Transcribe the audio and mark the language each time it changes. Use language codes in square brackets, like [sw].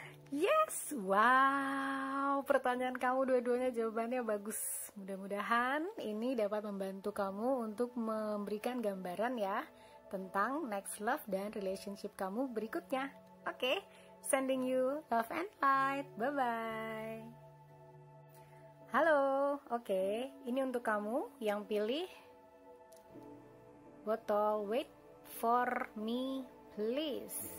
[en] Yes, wow. [id] Pertanyaan kamu dua-duanya jawabannya bagus. Mudah-mudahan ini dapat membantu kamu untuk memberikan gambaran ya tentang [en] next love [id] dan relationship kamu berikutnya. [en] Oke, sending you love and light. Bye-bye. [id] Halo, oke, ini untuk kamu yang pilih botol [en] wait for me please.